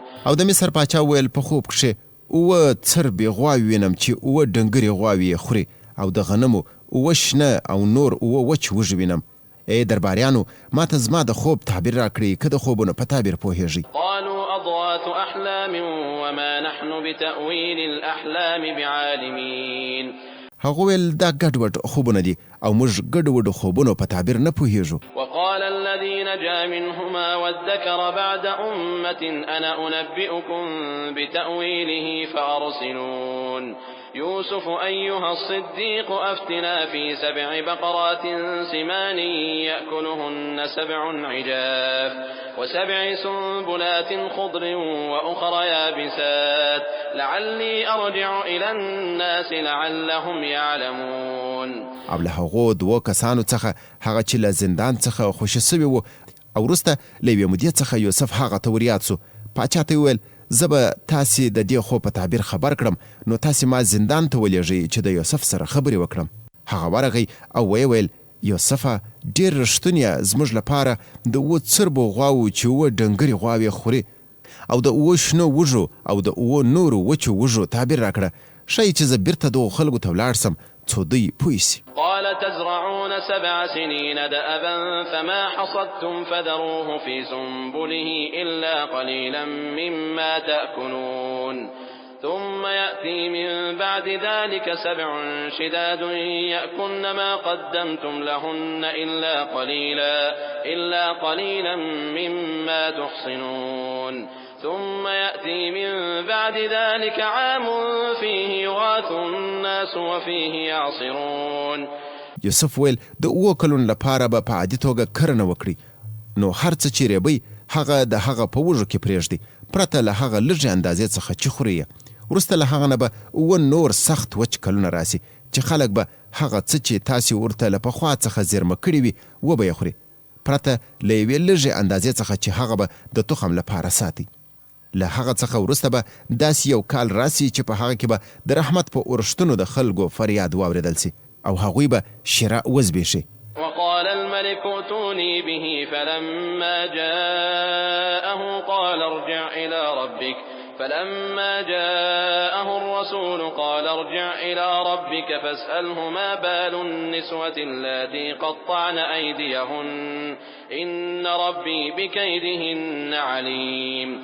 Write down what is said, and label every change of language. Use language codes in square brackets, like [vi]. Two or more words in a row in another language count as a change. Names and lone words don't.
[ps] او د مصر پاچا ویل په خوب کښې 7 څربې غواوې وینم چې 7 ډنګرې غواوې یې خوري او د غنمو 7 شنه او نور 7 وچ وږي وینم. درباریانو ما ته زما د خوب تعبیر را کړي، که د خوبونو په تعبیر پوهېږي. [ar] قالوا أضغاث أحلام وما نحن بتأويل الأحلام بعالمين. [ps] هغه ویل دا ګډوډ خوبونه دي او موږ ګډوډو خوبونو په تعبیر نه پوهېږو. [ar] وقال الذي نجا فأكلا منهما وادكر بعد أمة أنا أنبئكم بتأويله فأرسلون يوسف أيها الصديق أفتنا في 7 بقرات سمان يأكلهن 7 عجاف و7 سنبلات خضر وأخر يابسات لعلي أرجع إلى الناس لعلهم يعلمون. [ps] او له هغو 2 کسانو څخه هغه چې له زندان څخه خوشي سوي وو او وروسته له یوې مودې څخه یوسف هغه ته وریاد سو. پاچا ته وویل زه به تاسې د دې خو په تعبیر خبر کړم نو تاسې ما زندان ته ولېږئ چې د یوسف سره خبرې وکړم. هغه ورغی او ویل یوسفه ډېر رښتونیه زموږ لپاره د 2 څربو غواوو چې 2 ډنګرې غواوې خوري او د 2 شنو وږو او د 2 نورو وچو وږو تعبیر راکړه. ښایي چې زه بیرته دغو خلکو ته ولاړ سم څو دوی پوه سي. [ar] قال تزرعون 7 سنين دأبا فما حصدتم فذروه في سنبله إلا قليلا مما تأكلون ثم يأتي من بعد ذلك 7 شداد يأكلن ما قدمتم لهن إلا قليلا مما تحصنون ثم يأتي من بعد ذلك عام فيه يغاث الناس وفيه يعصرون. [ps] یوسف ویل د 2 کلونو لپاره به په عادي توګه کرنه وکړي نو هر څه چې ریبئ هغه د هغه په وږو کې پرېږدي پرته له هغه لږې اندازې څخه چې خوري. وروسته له هغه نه به 2 نور سخت وچ کلونه راسي چې خلک به هغه څه چې تاسې ورته له پخوا څخه زیرمه کړي وي وبه یې خوري پرته له یوې لږې اندازې څخه چې هغه به د تخم لپاره ساتي. له هغه څخه وروسته به داسې یو کال راسي چې په هغه کې به د رحمت په اورښتونو د خلکو فریاد واورېدل سي او هغوی به شراء وزبېښي. [ar] وقال الملك ائتوني به فلما جاءه قال ارجع إلى ربك فلما جاءه الرسول قال ارجع إلى ربك فاسأله ما بال النسوة اللاتي قطعن أيديهن إن ربي بكيدهن عليم.